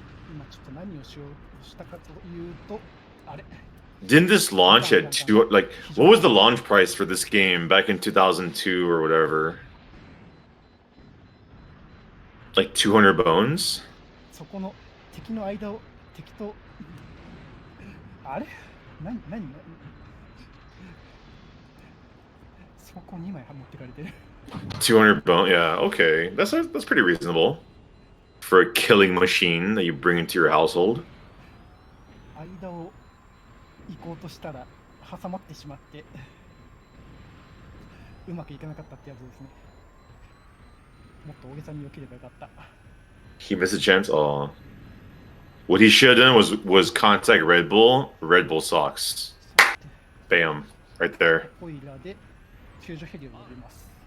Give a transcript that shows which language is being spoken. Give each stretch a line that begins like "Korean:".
Japanese: 今ちょっと何をしようしたかというと、あれ。
English: Didn't this launch at two? Like, what was the launch price for this game back in 2002 or whatever? Like 200 bones?
Japanese: そこの敵の間を敵とあれ何そこ2枚持ってかれてる。
English: 200 bone. Yeah, okay. That's pretty reasonable for a killing machine that you bring into your household.
Japanese: 間を行こうとしたら挟まってしまってうまくいかなかったってやつですね。もっと大げさに避ければよかった。
English: He missed a chance. Oh, what he should have done was contact Red Bull. Red Bull socks. Bam, right there.
Japanese: オイラで救助ヘリを呼びます。